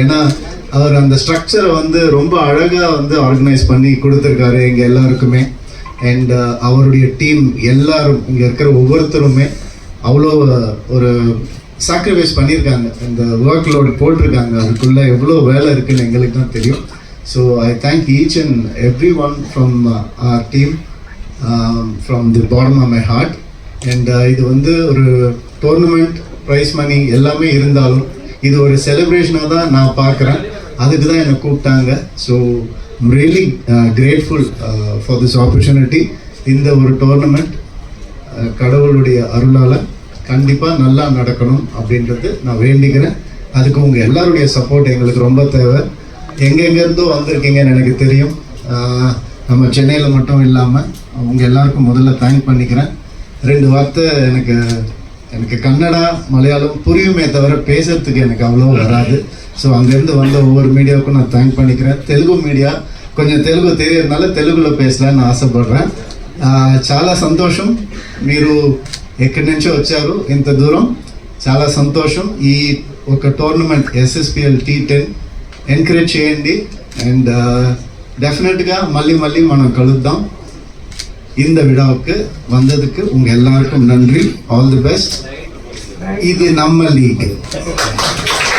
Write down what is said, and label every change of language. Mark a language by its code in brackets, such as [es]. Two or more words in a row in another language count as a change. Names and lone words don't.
[ta] ஏன்னா அவர் அந்த ஸ்ட்ரக்சரை வந்து ரொம்ப அழகாக வந்து ஆர்கனைஸ் பண்ணி கொடுத்துருக்காரு எங்கள் எல்லாருக்குமே. அண்ட் அவருடைய டீம் எல்லாரும் இங்கே இருக்கிற ஒவ்வொருத்தருமே அவ்வளோ ஒரு சாக்ரிஃபைஸ் பண்ணியிருக்காங்க. இந்த [en] work load [ta] போட்டிருக்காங்க. அதுக்குள்ளே எவ்வளோ வேலை இருக்குதுன்னு எங்களுக்கு தான் தெரியும். [en] So I thank each and every one from our team from the bottom of my heart. [ta] அண்ட் இது வந்து ஒரு டோர்னமெண்ட், [en] prize money [ta] எல்லாமே இருந்தாலும் இது ஒரு செலிப்ரேஷனாக தான் நான் பார்க்குறேன். அதுக்கு தான் என்னை கூப்பிட்டாங்க. [en] So I'm really grateful for this opportunity. [ta] இந்த ஒரு டோர்னமெண்ட் கடவுளுடைய அருளால் கண்டிப்பாக நல்லா நடக்கணும் அப்படின்றது நான் வேண்டிக்கிறேன். அதுக்கு உங்கள் எல்லாருடைய சப்போர்ட் எங்களுக்கு ரொம்ப தேவை. எங்கெங்கேருந்தோ வந்திருக்கீங்கன்னு எனக்கு தெரியும். நம்ம சென்னையில் மட்டும் இல்லாமல் உங்கள் எல்லாருக்கும் முதல்ல தேங்க் பண்ணிக்கிறேன். 2 வார்த்தை எனக்கு கன்னடா மலையாளம் புரியுமே தவிர பேசுறதுக்கு எனக்கு அவ்வளோ வராது. ஸோ அங்கேருந்து வந்த ஒவ்வொரு மீடியாவுக்கும் நான் தேங்க் பண்ணிக்கிறேன். தெலுங்கு மீடியா [te] కొంచెం తెలుగు తెలియదుனால తెలుగులో పేసలాలని ఆశపడ్డాను. చాలా సంతోషం మీరు ఎక్కడి నుంచో వచ్చారు ఇంత దూరం. చాలా సంతోషం. ఈ ఒక టోర్నమెంట్ SSPL T10 ఎంకరేజ్ చేయండి. అండ్ டெஃபினெட்గా மல்லி మనం కలుద్దాం. [ta] இந்த விழாவுக்கு வந்ததுக்கு உங்கள் எல்லாருக்கும் நன்றி. [en] All the best. [ta] இது நம்ம லீக்.